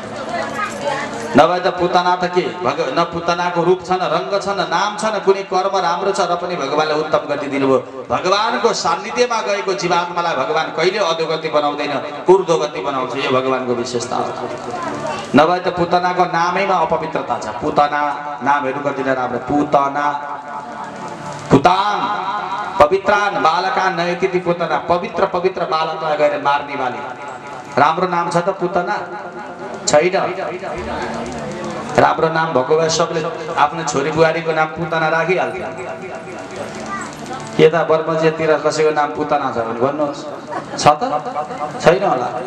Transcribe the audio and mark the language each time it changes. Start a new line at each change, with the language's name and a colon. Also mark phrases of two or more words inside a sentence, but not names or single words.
Nepali: नभए त पुतना त के न पुतनाको रूप छ न रङ्ग छ न नाम छ न कुनै कर्म राम्रो छ र पनि भगवानले उत्तम गति दिनुभयो। भगवानको सान्निध्यमा गएको जीवात्मालाई भगवान कहिले अधोगति बनाउँदैन, ऊर्ध्वगति बनाउँछ। यो भगवानको विशेषता हो। नभए त पुतनाको नामैमा अपवित्रता छ। पुतना नामहरू कति राम्रो, पुतना
Sanskrit: पुतान पवित्रान बालकान नयति पुतना,
Nepali: पवित्र बालकलाई गएर मार्ने वाली राम्रो नाम छ त पुतना छैन। राम्रो नाम भएको भए सबले आफ्नो छोरी बुहारीको नाम पुतना राखिहाल्छ। के त बर्मजियातिर कसैको नाम पुतना छ भने भन्नुहोस्, छ त छैन होला।